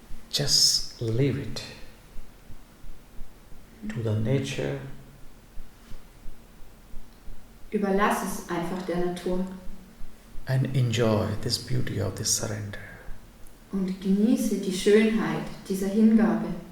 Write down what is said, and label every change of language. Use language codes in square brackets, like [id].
[en] Just leave it to the nature. [de] Überlass es einfach der Natur [en] And enjoy this beauty of this surrender. [de] und genieße die Schönheit dieser Hingabe.